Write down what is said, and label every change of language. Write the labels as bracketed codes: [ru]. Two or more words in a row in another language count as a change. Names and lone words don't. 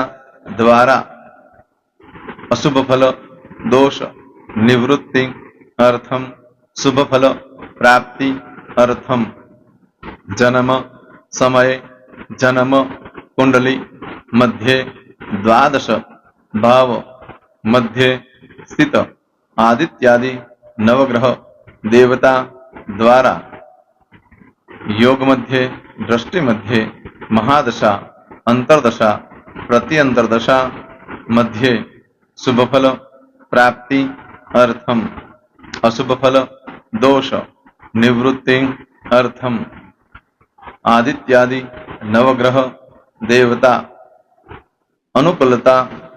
[sa] દ્વારા અશુભ ફલ દોષ નિવૃત્તિ અર્થમ શુભ ફલ પ્રાપ્તિ અર્થમ જન્મ સમય જન્મ કુંડલી મધ્યે દ્વાદશ ભાવ મધ્યે સ્થિત આદિત્યાદિ નવગ્રહ દેવતા દ્વારા યોગ મધ્યે દ્રષ્ટિ મધ્યે મહાદશા अंतर्दशा प्रति अंतर्दशा मध्ये शुभ फल प्राप्ति अर्थम अशुभ फल दोष निवृत्ति अर्थम आदित्यादि नवग्रह देवता अनुकूलता